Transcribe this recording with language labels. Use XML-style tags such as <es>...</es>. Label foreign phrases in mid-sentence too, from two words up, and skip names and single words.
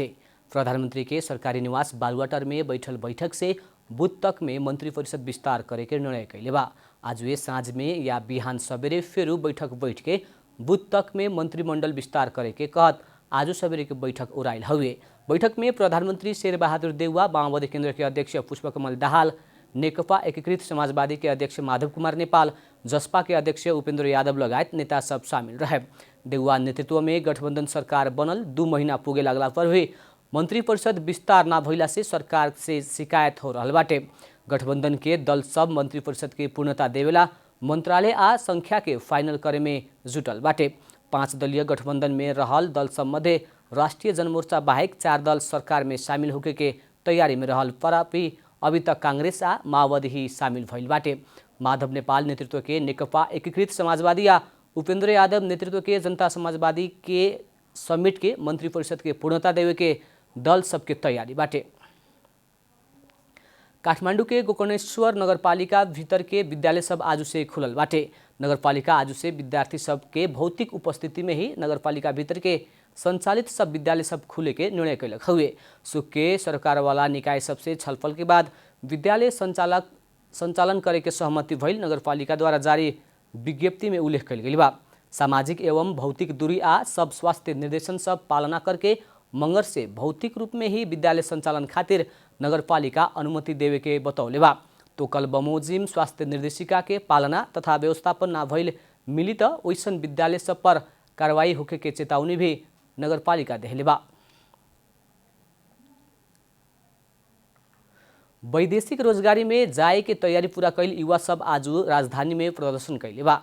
<bho>प्रधानमंत्री के सरकारी निवास बालुवाटार में बैठल बैठक से बुध तक में मंत्रिपरिषद विस्तार करे के निर्णय कैले बा। आज वे साँझ में या बिहान सवेरे फेरू बैठक बैठ के बुध तक में मंत्रिमंडल विस्तार करे के कहत आज सवेरे के बैठक ओराइल हुए। बैठक में प्रधानमंत्री शेरबहादुर देउवा, माओवादी केन्द्र के अध्यक्ष पुष्पकमल दाहाल, नेकपा एकीकृत समाजवादी के अध्यक्ष माधव कुमार नेपाल, जसपा के अध्यक्ष उपेन्द्र यादव लगायत नेता सब शामिल रहे। देउवा नेतृत्व में गठबंधन सरकार बनल 2 महीना पुगे लागला पर भी मंत्रिपरिषद विस्तार ना भइला से सरकार से शिकायत हो रहल बाटे। गठबंधन के दल सब मंत्रिपरिषद के पूर्णता देवेला मंत्रालय आ संख्या के फाइनल करे में जुटल बाटे। 5 दलीय गठबंधन में रहल दल सब मध्य राष्ट्रीय जनमोर्चा बाहेक 4 दल सरकार में शामिल होके के तैयारी में रहल पर अभी तक कांग्रेस आ माओवादी ही शामिल भइल बाटे। माधव नेपाल नेतृत्व के नेकपा एकीकृत समाजवादी या उपेन्द्र यादव नेतृत्व के जनता समाजवादी के समेट के मंत्रिपरिषद के पूर्णता देवे के दल सबके तैयारी बाटे। काठमाडौँ के गोकर्णेश्वर नगरपालिका भीतर के विद्यालय सब आज से खुलल बाटे। नगरपालिका आज से विद्यार्थी सब के भौतिक उपस्थिति में ही नगरपालिका भीतर के संचालित सब विद्यालय सब खुले के निर्णय कैलक हुए। सुख के सरकार वाला निकाय सबसे छलफल के बाद विद्यालय संचालन करे के सहमति भइल नगरपालिका द्वारा जारी विज्ञप्ति में उल्लेख कैल गेल बा। सामाजिक एवं भौतिक दूरी आ सब स्वास्थ्य निर्देशन सब पालना करके मंगर से भौतिक रूप में ही विद्यालय संचालन खातिर नगरपालिका अनुमति देवे के बतौले बा। तो कल बमोजिम स्वास्थ्य निर्देशिका के पालना तथा व्यवस्थापन ना भइल मिली त ओइसन विद्यालय सब पर कार्रवाई होके के चेतावनी भी नगरपालिका देहले बा। वैदेशिक रोजगारी में जाए के तैयारी पूरा कैल युवा सब आज राजधानी में प्रदर्शन कैले बा।</bho>